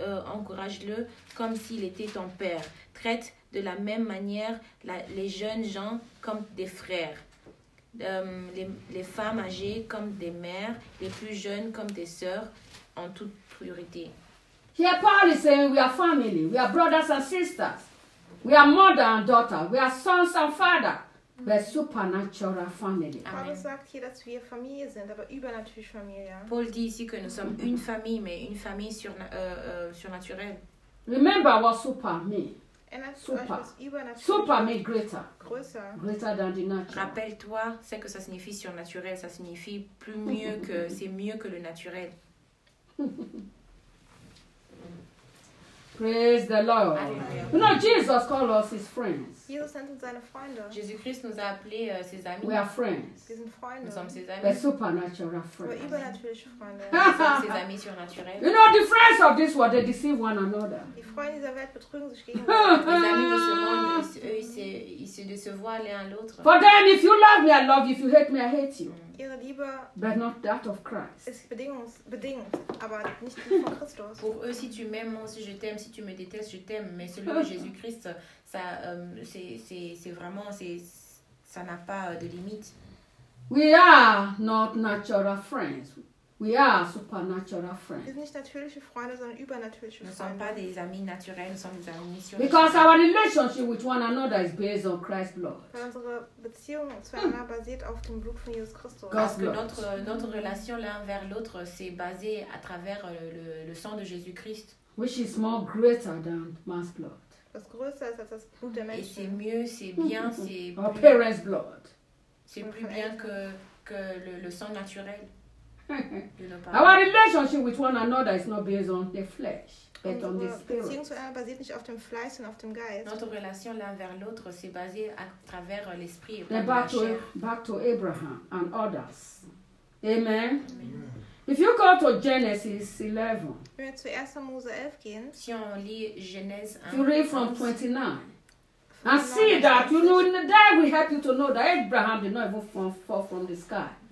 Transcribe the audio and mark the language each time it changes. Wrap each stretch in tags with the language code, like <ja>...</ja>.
<fr>Encourage-le comme s'il était ton père. Traite de la même manière les jeunes gens comme des frères. Les femmes âgées comme des mères, les plus jeunes comme des sœurs, en toute priorité.</fr> <en>Here Paul is saying we are family, we are brothers and sisters, we are mother and daughter, we are sons and father. We are supernatural family. Amen.</en> <de>Paul sagt hier, dass wir Familie sind, aber übernatürliche Familie.</de> <fr>Paul dit ici que nous sommes une famille, mais une famille surnaturelle.</fr> <en>Remember what super means. Super. Super means greater.</en> <de>Größer.</de> <en>Greater than the natural.</en> <fr>Rappelle-toi ce que ça signifie surnaturel. Ça signifie plus mieux que, c'est mieux que le naturel.</fr> <en>Praise the Lord. Alleluia. You know, Jesus called us his friends.</en> <de>Jesus sent uns seine Freunde.</de> <fr>Jésus-Christ nous a appelé ses amis.</fr> <en>We are friends.</en> <de>Wir sind Freunde.</de> <fr>Nous sommes ses amis.</fr> <en>We're supernatural friends.</en> <de>Wir sind übernatürliche Freunde.</de> <fr>Nous sommes ses amis surnaturels.</fr> <en>You know, the friends of this world, they deceive one another.</en> <de>Die Freunde dieser Welt betrügen sich gegenseitig.</de> <fr>Les amis de ce monde, eux, ils se décevoient l'un l'autre.</fr> <en>For them, if you love me, I love you. If you hate me, I hate you.</en> <de>ihre Liebe,</de> <en>but not that of Christ.</en> <de>Ist bedingt, aber nicht die von Christus.</de> <fr>Pour eux, si tu m'aimes, moi aussi je t'aime. Si tu me détestes, je t'aime. Mais selon Jésus-Christ, ça, c'est vraiment, c'est, ça n'a pas de limite.</fr> <en>We are not natural friends. We are supernatural friends.</en> <de>Wir sind nicht natürliche Freunde, sondern übernatürliche Freunde. Wir sind</de> <fr>pas des amis naturels,</fr> <de>wir sind</de> <fr>des amis surnaturels.</fr> <en>Because our relationship with one another is based on Christ's blood.</en> <de>Weil unsere Beziehung zueinander basiert auf dem Blut von Jesus Christus.</de> <en>God's blood.</en> <fr>Notre relation l'un vers l'autre c'est basé à travers le sang de Jésus Christ.</fr> <en>Which is more greater than man's blood.</en> <de>Was größer ist als das Blut der Menschen.</de> <fr>Et c'est mieux, c'est bien, c'est</fr> <en>plus. Our parents' blood.</en> <fr>C'est plus bien que le sang naturel.</fr> <en>Our relationship with one another is not based on the flesh, but on the spirit.</en> <de>Beziehung zueinander basiert nicht auf dem Fleisch, sondern auf dem Geist.</de> <fr>Notre relation l'un vers l'autre c'est basé à travers l'esprit.</fr> <en>Back to Abraham and others. Amen. If you go to Genesis 11.</en> <de>Wenn wir zu 1. Mose 11 gehen.</de> <fr>Si on lit Genèse 1.</fr> <en>You read from 29. And see that you know that we help you to know that Abraham did not even fall from the sky.</en>